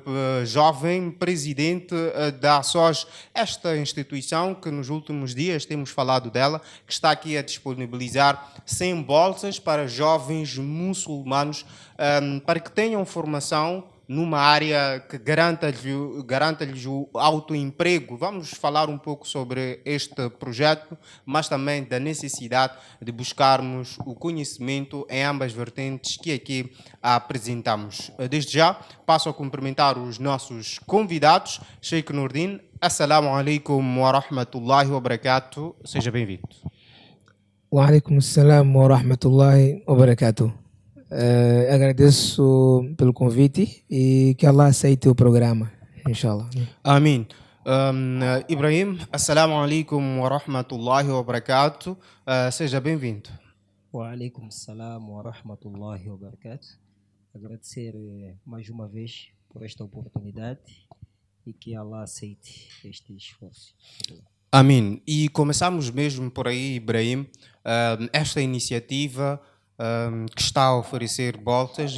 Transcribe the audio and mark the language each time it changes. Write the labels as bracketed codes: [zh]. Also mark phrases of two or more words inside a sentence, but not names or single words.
[pt] jovem presidente da SOS, esta instituição que nos últimos dias temos falado dela, que está aqui a disponibilizar 100 bolsas para jovens muçulmanos para que tenham formação numa área que garanta-lhes o autoemprego. Vamos falar um pouco sobre este projeto, mas também da necessidade de buscarmos o conhecimento em ambas vertentes que aqui apresentamos. Desde já, passo a cumprimentar os nossos convidados. [ar] Sheikh Nurdin, السلام عليكم ورحمة الله وبركاته. [pt] Seja bem-vindo. [ar] وعليكم السلام ورحمة الله وبركاته. [pt] Agradeço pelo convite e que Allah aceite o programa, inshallah. Amém. [ar] Ibrahim, السلام عليكم ورحمة الله وبركاته. [pt] Seja bem-vindo. [ar] وعليكم السلام ورحمة الله وبركاته. [pt] Agradecer mais uma vez por esta oportunidade e que Allah aceite este esforço. Amém. E começamos mesmo por aí, Ibrahim, esta iniciativa que está a oferecer bolsas.